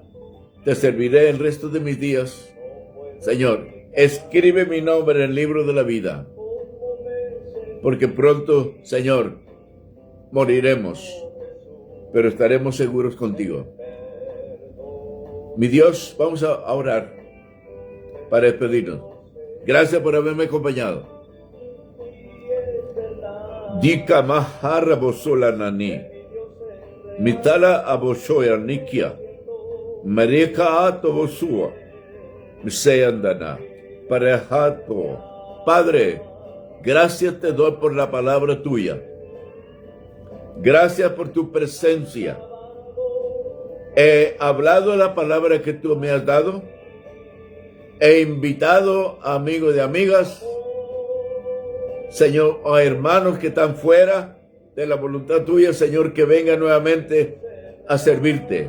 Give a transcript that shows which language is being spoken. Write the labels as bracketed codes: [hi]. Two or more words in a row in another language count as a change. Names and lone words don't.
[es] Te serviré el resto de mis días. Señor, escribe mi nombre en el libro de la vida. Porque pronto, Señor, moriremos, pero estaremos seguros contigo. Mi Dios, vamos a orar para despedirnos. Gracias por haberme acompañado. Dika mahara bosola nani. Mitala aboshoya nikia. Mareka ato bosua. Miseyandana. Parejato. Padre, gracias te doy por la palabra tuya. Gracias por tu presencia. He hablado la palabra que tú me has dado. He invitado a amigos y amigas, Señor, a hermanos que están fuera de la voluntad tuya, Señor, que vengan nuevamente a servirte.